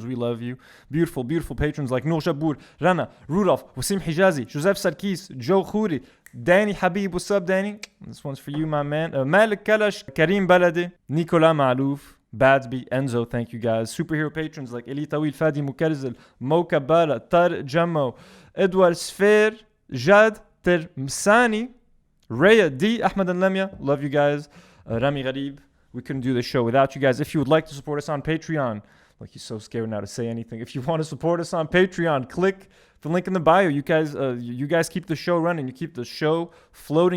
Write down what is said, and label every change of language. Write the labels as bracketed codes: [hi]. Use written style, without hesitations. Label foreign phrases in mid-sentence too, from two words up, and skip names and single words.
[en] We love you. Beautiful, beautiful patrons like Noor Shabour, Rana, Rudolph, Wasim Hijazi, Joseph Sarkis, Joe Khouri, Danny Habib. What's up, Danny? This one's for you, my man. Malik Kalash, Karim Balade, Nicolas Malouf, Badsby, Enzo. Thank you, guys. Superhero patrons like Eli Tawil, Fadi Mukarzil, Mo Kabala, Tar Jammo, Edward Sfer, Jad Termsani, Raya D, Ahmed and Lemia. Love you guys. Rami Gharib. We couldn't do this show without you guys. If you would like to support us on Patreon, like he's so scared now to say anything. If you want to support us on Patreon, click the link in the bio. You guys keep the show running. You keep the show floating.